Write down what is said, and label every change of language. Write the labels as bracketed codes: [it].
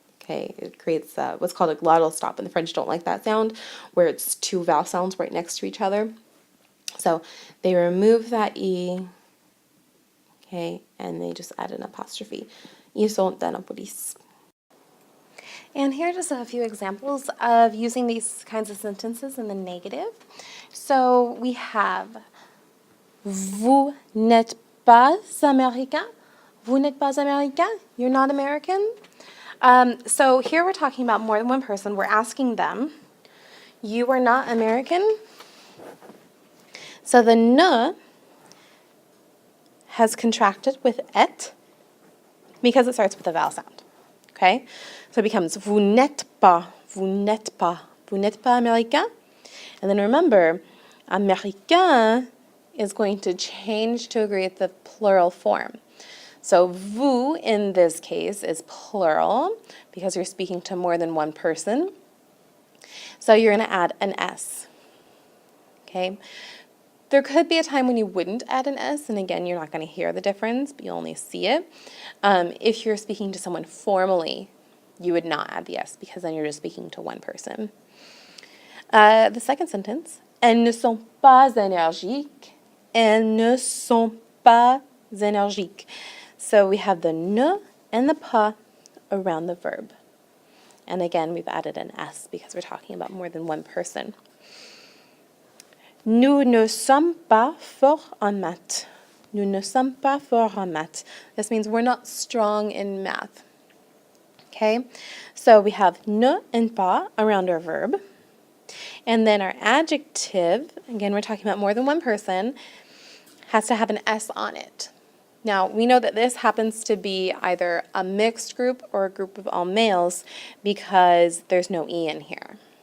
[en] Okay, it creates what's called a glottal stop, and the French don't like that sound, where it's two vowel sounds right next to each other. So they remove that E, okay, and they just add an apostrophe. [fr] Ils sont d'Annapolis. [en] And here are just a few examples of using these kinds of sentences in the negative. So we have, [fr] vous n'êtes pas américain. Vous n'êtes pas américain. [en] You're not American. So here we're talking about more than one person. We're asking them, you are not American? So the ne has contracted with et because it starts with a vowel sound. Okay? So it becomes [fr] vous n'êtes pas, vous n'êtes pas, vous n'êtes pas américain. [en] And then remember, américain is going to change to agree with the plural form. So vous in this case is plural because you're speaking to more than one person. So you're going to add an S. Okay? There could be a time when you wouldn't add an S, and again, you're not going to hear the difference, but you only see it. If you're speaking to someone formally, you would not add the S because then you're just speaking to one person. The second sentence, [fr] elles ne sont pas énergiques. Elles ne sont pas énergiques. [en] So we have the ne and the pas around the verb. And again, we've added an S because we're talking about more than one person. [fr] Nous ne sommes pas forts en maths. Nous ne sommes pas forts en maths. [en] This means we're not strong in math. Okay? So we have ne and pas around our verb. And then our adjective, again, we're talking about more than one person, has to have an S on it. Now, we know that this happens to be either a mixed group or a group of all males because there's no E in here.